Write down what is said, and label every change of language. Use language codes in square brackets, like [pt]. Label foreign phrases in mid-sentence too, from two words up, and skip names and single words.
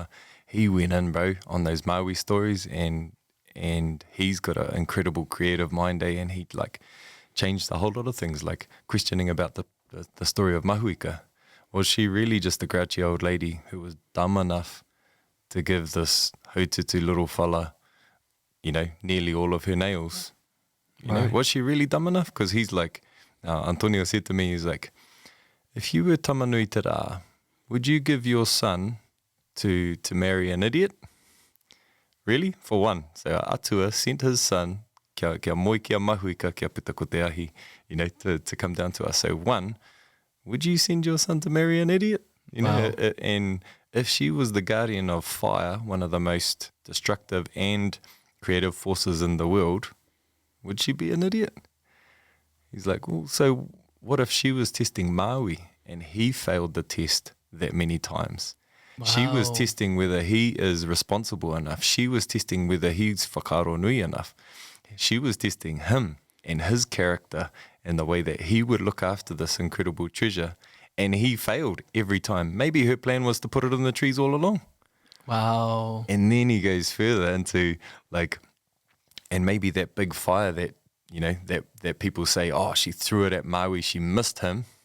[en] He went in, bro, on those Maui stories, and he's got an incredible creative mind, and he like changed a whole lot of things, like questioning about the story of Mahuika. Was she really just a grouchy old lady who was dumb enough to give this haututu little fella, you know, nearly all of her nails? You know, Right. was she really dumb enough? Because he's like, Antonio said to me, he's like, if you were tamanui te rā, would you give your son to marry an idiot? Really? For one. So Atua sent his son, [mi] kia moi kia mahuika, kia pita ko te ahi, [en] you know, to come down to us. So one, would you send your son to marry an idiot? You know, Wow. and if she was the guardian of fire, one of the most destructive and creative forces in the world, would she be an idiot? He's like, well, so what if she was testing Maui and he failed the test that many times? She was Wow. testing whether he is responsible enough. She was testing whether he's [mi] whakaaro nui [en] enough. She was testing him and his character and the way that he would look after this incredible treasure. And he failed every time. Maybe her plan was to put it in the trees all along. Wow. And then he goes further into like, and maybe that big fire that, you know, that people say, oh, she threw it at Maui, she missed him.